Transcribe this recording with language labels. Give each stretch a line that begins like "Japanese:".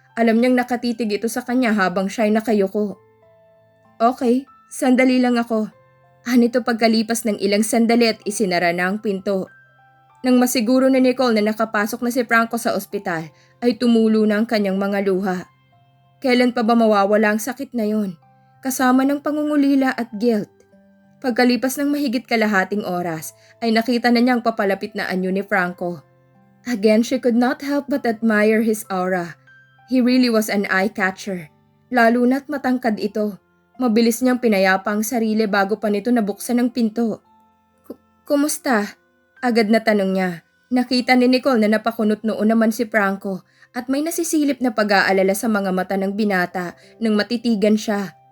Filipino: Alam niyang nakatitig ito sa kanya habang siya'y nakayuko. Okay, sandali lang ako. Anito pagkalipas ng ilang sandali at isinara na ang pinto. Nang masiguro ni Nicole na nakapasok na si Franco sa ospital, ay tumulo na ang kanyang mga luha. Kailan pa ba mawawala ang sakit na yon? Kasama ng pangungulila at guilt. Pagkalipas ng mahigit kalahating oras, ay nakita na niya ang papalapit na anyo ni Franco.
English: Again, she could not help but admire his aura. He really was an eye-catcher.
Filipino: Lalo na't matangkad ito. Mabilis niyang pinayapa ang sarili bago pa nito nabuksan ang pinto. Kumusta? Agad na tanong niya. Nakita ni Nicole na napakunot noon naman si Franco at may nasisilip na pag-aalala sa mga mata ng binata nang matitigan siya.